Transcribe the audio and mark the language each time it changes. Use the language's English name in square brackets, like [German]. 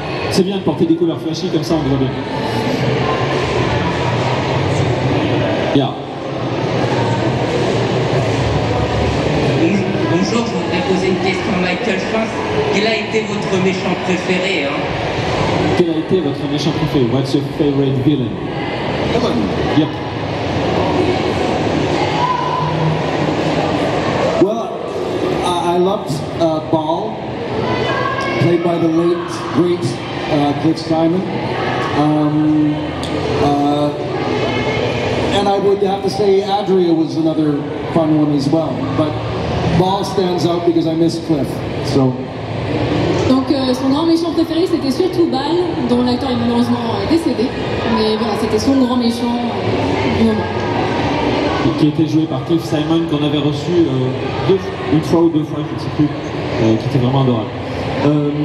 [French] C'est bien de porter des couleurs flashy comme ça on voit bien. [English] Yeah. [French] Bonjour, je voudrais poser une question à Michael Fass. Quel a été votre méchant préféré Quel a été votre méchant préféré? [English] What's your favorite villain? Yep. Well, I loved Ball, played by the late, great Cliff Simon. And I would have to say Adria was another fun one as well. But Ball stands out because I miss Cliff. So. [French] Donc son grand méchant préféré c'était surtout Ball, dont l'acteur est malheureusement décédé. Mais voilà, c'était son grand méchant du moment. Qui était joué par Cliff Simon, qu'on avait reçu une fois ou deux fois, je ne sais plus, qui était vraiment adorable.